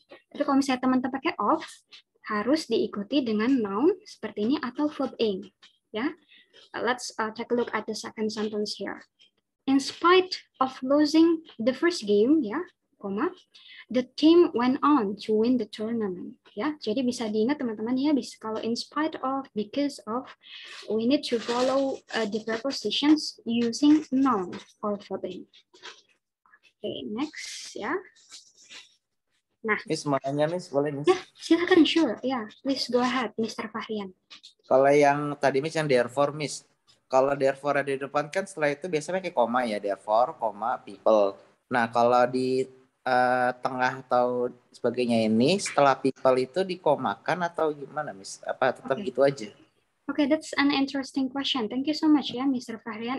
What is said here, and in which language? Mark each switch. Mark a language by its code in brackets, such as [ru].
[id] Tapi kalau misalnya teman-teman pakai of, harus diikuti dengan noun seperti ini atau verb in. [en] Ya, let's take a look at the second sentence here. In spite of losing the first game, ya, the team went on to win the tournament. Ya, [id] jadi bisa diingat teman-teman ya, [en] kalau in spite of, because of, we need to follow the prepositions using noun or verb. Okay, next ya. Nah, [id] Miss, mau nanya Miss, boleh Miss? Ya, silakan, [en] sure. Ya, please go ahead, Mr. Fahrian. [id] Kalau yang tadi Miss yang therefore Miss, kalau therefore ada di depan kan setelah itu biasanya pakai koma ya, therefore, people. Nah, kalau di tengah atau sebagainya ini setelah people itu dikomakan atau gimana Miss? Apa tetap gitu aja? [en] Okay, that's an interesting question. Thank you so much, yeah, Mr. Fahrian.